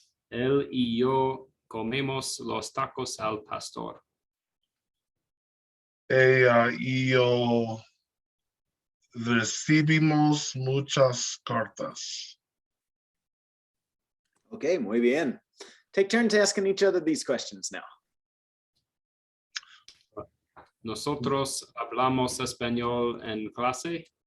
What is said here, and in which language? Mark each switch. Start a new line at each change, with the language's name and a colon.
Spanish: Él y yo comemos los tacos al pastor. Ella y yo recibimos muchas cartas. Okay, muy bien.
English: Take turns asking each other these questions now.
Spanish: Nosotros hablamos español en clase.